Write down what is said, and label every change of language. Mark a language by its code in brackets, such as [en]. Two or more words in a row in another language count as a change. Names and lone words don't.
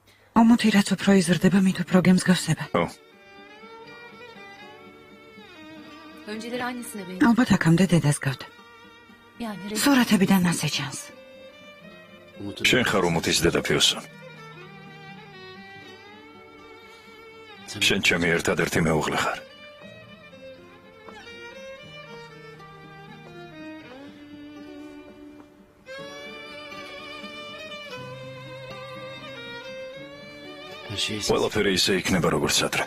[ka] ომოთი რაც უფრო იზრდება, მით უფრო გემსგავსება. ო, [tr] Önceleri annesine benziyor. [ka] ალბათ აქამდე დედას გავდა. [tr] Yani [ka] სურათებიდან ასე ჩანს. შენ ხარ უმოთის დედა ფიოსო. შენ ჩემი ერთადერთი მეუღლე ხარ. ყველაფერი ისე იქნება როგორც ადრე.